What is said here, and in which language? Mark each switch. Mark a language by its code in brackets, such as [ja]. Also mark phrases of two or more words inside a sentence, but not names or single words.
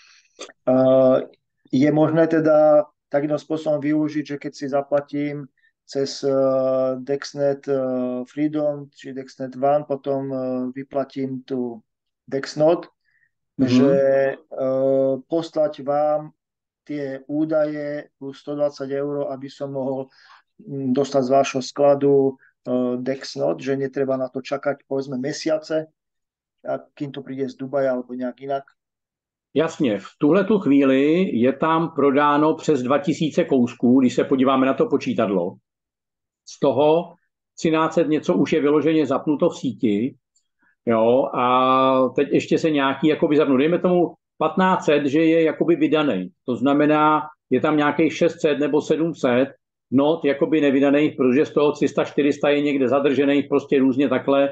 [sk] Je možné teda takým spôsobom využiť, že keď si zaplatím cez Dexnet Freedom či Dexnet One, potom vyplatím tu Dexnot, že poslať vám tie údaje plus 120 €, aby som mohol dostať z vášho skladu Dexnot, že netreba na to čakať povedzme mesiace, a kým to príde z Dubaja alebo nejak inak. [cs] Jasně, v tuhletu chvíli je tam prodáno přes 2000 kousků, když se podíváme na to počítadlo. Z toho 1300 něco už je vyloženě zapnuto v síti, jo, a teď ještě se nějaký jakoby zapnu. Dejme tomu 1500, že je jakoby vydaný. To znamená, je tam nějakých 600 nebo 700 not jakoby nevydaných, protože z toho 300-400 je někde zadržených, prostě různě takhle.